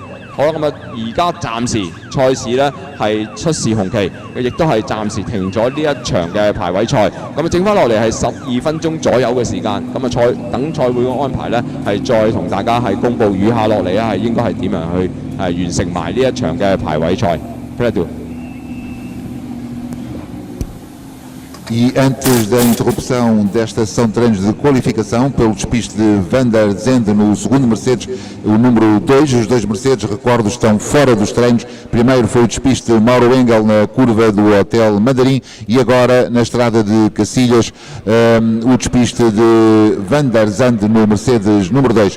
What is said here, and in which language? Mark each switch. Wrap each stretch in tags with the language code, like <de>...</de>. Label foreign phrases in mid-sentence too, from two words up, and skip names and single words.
<yue>好啦，咁啊而家暫時賽事咧係出示紅旗，亦都係暫時停咗呢一場嘅排位賽。咁啊剩翻落嚟係12分鐘左右嘅時間。咁啊等賽會嘅安排咧係再同大家係公佈餘下落嚟咧係應該係點樣去完成埋呢一場嘅排位賽。</yue> <pt>E antes da interrupção desta sessão de treinos de qualificação pelo despiste de Van der Zandt no segundo Mercedes, o número 2, os dois Mercedes, recordo, estão fora dos treinos. Primeiro foi o despiste de Mauro Engel na curva do Hotel Mandarim e agora na estrada de Cacilhas o despiste de Van der Zandt no Mercedes número 2.</pt>